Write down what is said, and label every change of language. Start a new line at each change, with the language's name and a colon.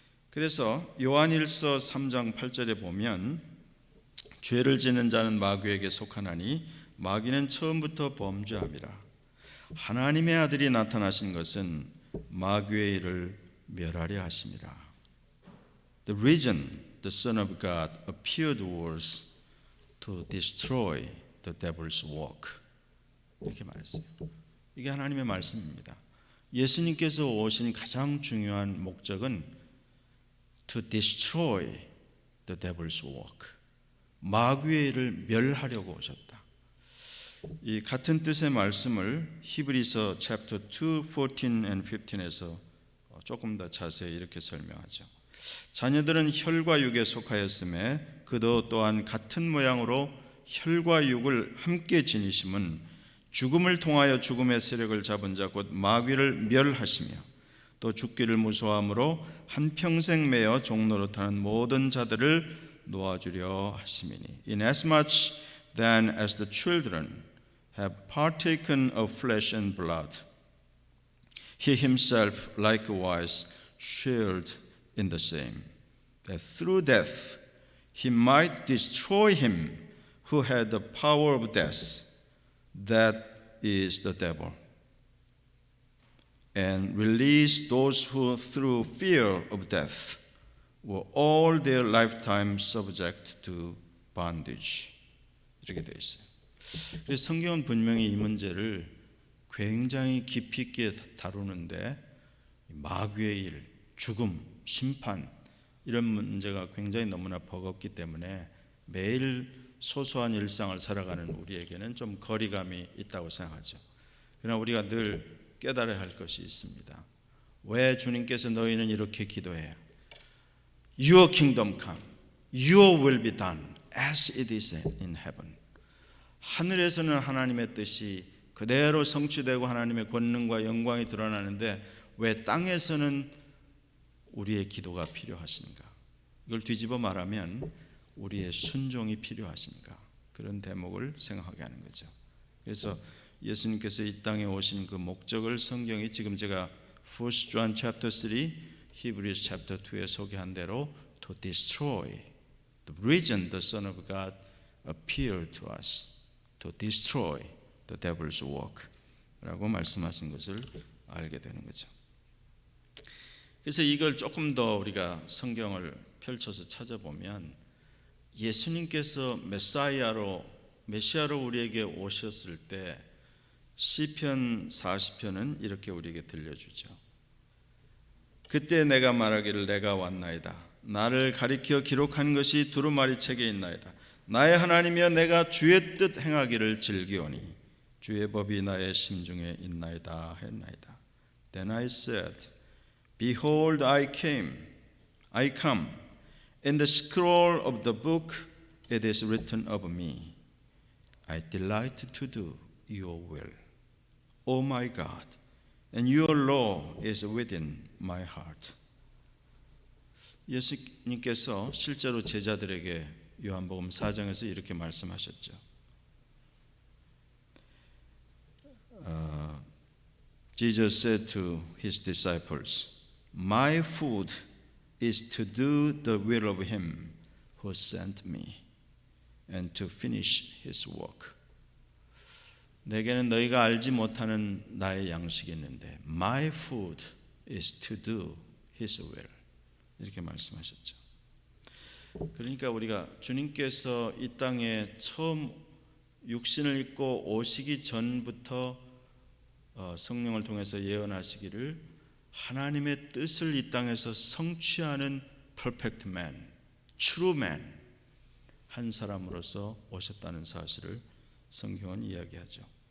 Korean: 그래서 요한일서 3장 8절에 보면 죄를 지는 자는 마귀에게 속하나니 마귀는 처음부터 범죄함이라. 하나님의 아들이 나타나신 것은 마귀의 일을 멸하려 하심이라.
English: The reason the Son of God appeared was to destroy the devil's work.
Korean: 이렇게 말했어요. 이게 하나님의 말씀입니다. 예수님께서 오신 가장 중요한 목적은
English: to destroy the devil's work.
Korean: 마귀의 일을 멸하려고 오셨다. 이 같은 뜻의 말씀을 히브리서
English: chapter 2, 14 and 15
Korean: 에서 조금 더 자세히 이렇게 설명하죠. 자녀들은 혈과 육에 속하였음에 그도 또한 같은 모양으로 혈과 육을 함께 지니심은 죽음을 통하여 죽음의 세력을 잡은 자 곧 마귀를 멸하시며 또 죽기를 무서워함으로 한평생 매어 종노릇하는 모든 자들을 놓아주려 하심이니
English: Inasmuch then as the children have partaken of flesh and blood, he himself likewise shared in the same, that through death he might destroy him who had the power of death, that is the devil, and release those who through fear of death were all their lifetime subject to bondage.
Korean: 이렇게 되어 있어요. 그래서 성경은 분명히 이 문제를 굉장히 깊이 있게 다루는데 마귀의 일, 죽음, 심판 이런 문제가 굉장히 너무나 버겁기 때문에 매일 소소한 일상을 살아가는 우리에게는 좀 거리감이 있다고 생각하죠. 그러나 우리가 늘 깨달아야 할 것이 있습니다. 왜 주님께서 너희는 이렇게 기도해?
English: Your kingdom come, your will be done as it is in heaven.
Korean: 하늘에서는 하나님의 뜻이 그대로 성취되고 하나님의 권능과 영광이 드러나는데 왜 땅에서는 우리의 기도가 필요하신가? 이걸 뒤집어 말하면 우리의 순종이 필요하신가? 그런 대목을 생각하게 하는 거죠. 그래서 예수님께서 이 땅에 오신 그 목적을 성경이 지금 제가 1 John chapter 3, Hebrews chapter 2에 소개한 대로
English: to destroy. The reason the Son of God appeared to us, to destroy the devil's work
Korean: 라고 말씀하신 것을 알게 되는 거죠. 그래서 이걸 조금 더 우리가 성경을 펼쳐서 찾아보면 예수님께서 메시아로 우리에게 오셨을 때 시편 40편은 이렇게 우리에게 들려주죠. 그때 내가 말하기를 내가 왔나이다. 나를 가리켜 기록한 것이 두루마리 책에 있나이다. 나의 하나님이여 내가 주의 뜻 행하기를 즐기오니 주의 법이 나의 심중에 있나이다 했나이다.
English: Then I said, Behold, I come. In the scroll of the book it is written of me. I delight to do your will. O my God, and your law is within my heart.
Korean: 예수님께서 실제로 제자들에게 요한복음 4장에서 이렇게 말씀하셨죠.
English: Jesus said to his disciples, My food is to do the will of him who sent me and to finish his work.
Korean: 내게는 너희가 알지 못하는 나의 양식이 있는데
English: My food is to do his will.
Korean: 이렇게 말씀하셨죠. 그러니까 우리가 주님께서 이 땅에 처음 육신을 입고 오시기 전부터 성령을 통해서 예언하시기를 하나님의 뜻을 이 땅에서 성취하는
English: perfect man, true man
Korean: 한 사람으로서 오셨다는 사실을 성경은 이야기하죠.